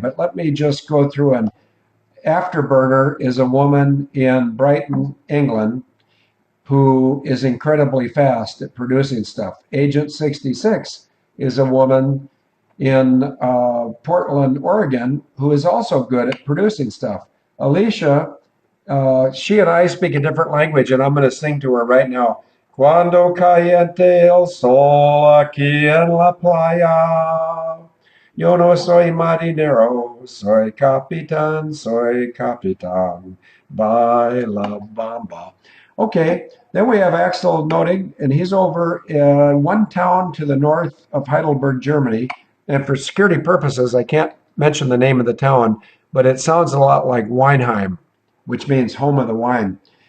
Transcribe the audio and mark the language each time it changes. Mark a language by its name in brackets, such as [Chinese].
[English] But let me just go through an afterburner is a woman in Brighton, England, who is incredibly fast at producing stuff. Agent 66 is a woman in Portland, Oregon, who is also good at producing stuff. Alicia, she and I speak a different language, and I'm going to sing to her right now. [Spanish] Cuando caliente el sol aquí en la playa. Yo no soy marinero, soy capitán, soy capitán. Baila bamba. [English] Okay, then we have Axel Nodig, and he's over in one town to the north of Heidelberg, Germany. And for security purposes, I can't mention the name of the town, but it sounds a lot like Weinheim, which means home of the wine.